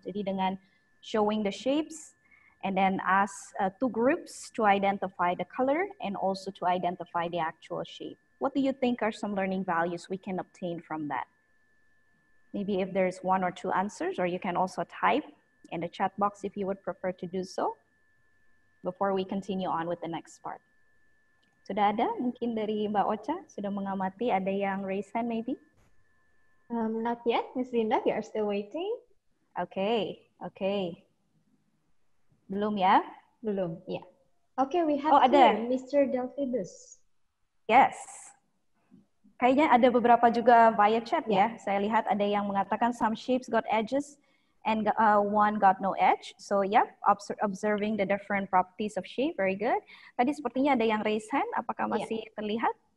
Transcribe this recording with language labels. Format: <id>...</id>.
<id>Jadi dengan</id> <en>showing the shapes and then ask 2 groups to identify the color and also to identify the actual shape. What do you think are some learning values we can obtain from that? Maybe if there's 1 or 2 answers, or you can also type in the chat box if you would prefer to do so before we continue on with the next part.</en> <id>Sudah ada mungkin dari Mbak Ocha, sudah mengamati, ada yang</id> <en>raise hand maybe? Not yet, Miss Linda, we are still waiting. Okay, okay.</en> <id>Belum ya? Belum, ya.</id> <en>Yeah. Okay, we have</en> <id>ada.</id> <en>Mr. Delphidus. Yes.</en> <id>Kayaknya ada beberapa juga via chat ya. Saya lihat ada yang mengatakan</id> <en>some shapes got edges and one got no edge. So yeah, observing the different properties of shape, very good.</en> <id>Tadi sepertinya ada yang raise hand, apakah masih terlihat?</id>